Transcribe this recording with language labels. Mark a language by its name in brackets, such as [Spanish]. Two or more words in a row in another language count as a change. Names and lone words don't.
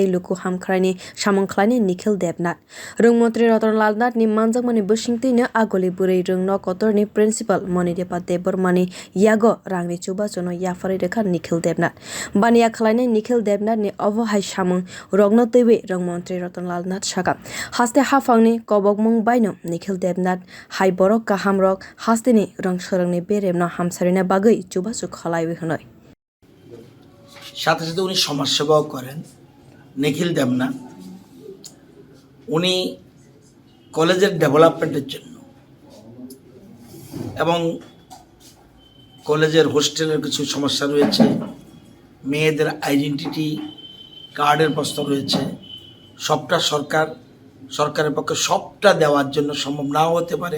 [Kok Borok] luku hamkhrani samung khlainai Nikhil Debnath montri Ratan ni manjak mani bisingtwi agoli bwrwi rwng kotorni principal Manidipa Debbarma ni yago rangni chubachu no yaphar rika Nikhil Debnath bania khwlainai Nikhil Debnath ni obohai samung rogno twiwi montri Ratan Nath saka haste hafangni kobokmung baino Nikhil Debnath hai borok kaham rok hasteni swrwngnai beremno hamsarina bagwi chubachu khwlaiwi hwnoi [Bangla] সাথে সাথে উনি সমাজসেবাও করেন। নিখিল দেবনাথ উনি কলেজের ডেভেলপমেন্টের জন্য এবং কলেজের হোস্টেলের কিছু সমস্যা রয়েছে, মেয়েদের [English] identity card [Bangla] প্রশ্ন রয়েছে, সবটা সরকারের পক্ষে সবটা দেওয়ার জন্য সম্ভব নাও হতে পারে।